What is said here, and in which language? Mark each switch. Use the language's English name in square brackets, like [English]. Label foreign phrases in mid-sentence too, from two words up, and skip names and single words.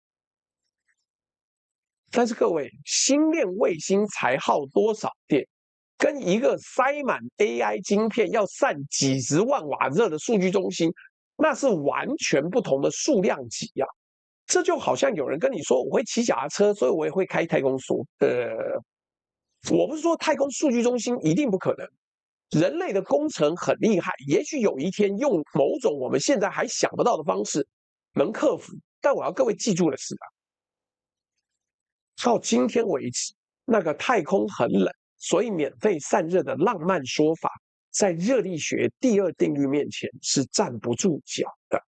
[Chinese] 但是各位，星鏈衛星才耗多少電？跟一個塞滿 AI 晶片要散幾十萬瓦熱的數據中心，那是完全不同的數量級呀。這就好像有人跟你說，我會騎腳踏車，所以我也會開太空梭。我不是說太空數據中心一定不可能，人類的工程很厲害，也許有一天用某種我們現在還想不到的方式能克服。但我要各位記住的是到今天為止，那個太空很冷，所以免費散熱的浪漫說法，在熱力學第二定律面前是站不住腳的。